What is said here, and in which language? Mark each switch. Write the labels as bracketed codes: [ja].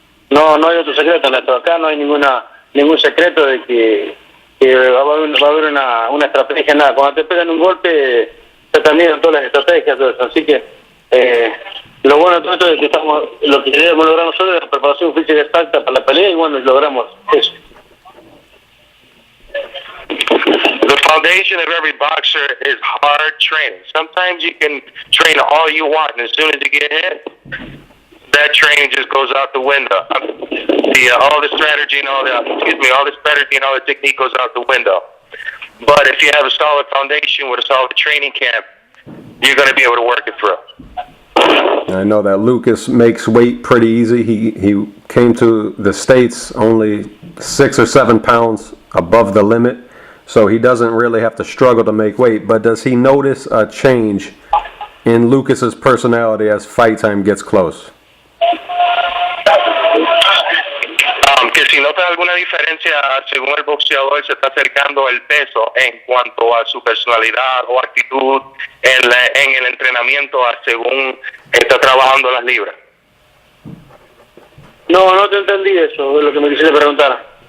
[es] No hay otro secreto en esto. Acá no hay ningún secreto de que va a haber una estrategia, nada. Cuando te pegan un golpe, se terminan todas las estrategias, todo eso. Así que lo bueno de todo esto es que lo que queremos lograr nosotros es la preparación física exacta para la pelea y bueno, logramos eso. [en] The foundation of every boxer is hard training. Sometimes you can train all you want, and as soon as you get hit, that training just goes out the window. All the strategy and all the technique goes out the window. But if you have a solid foundation with a solid training camp, you're going to be able to work it through. I know that Lucas makes weight pretty easy. He came to the States only 6 or 7 pounds above the limit, so he doesn't really have to struggle to make weight. But does he notice a change in Lucas's personality as fight time gets close? [es] Que si nota alguna diferencia según el boxeador se está acercando el peso en cuanto a su personalidad o actitud en el entrenamiento según está trabajando las libras. No te entendí eso, es lo que me quisiste preguntar.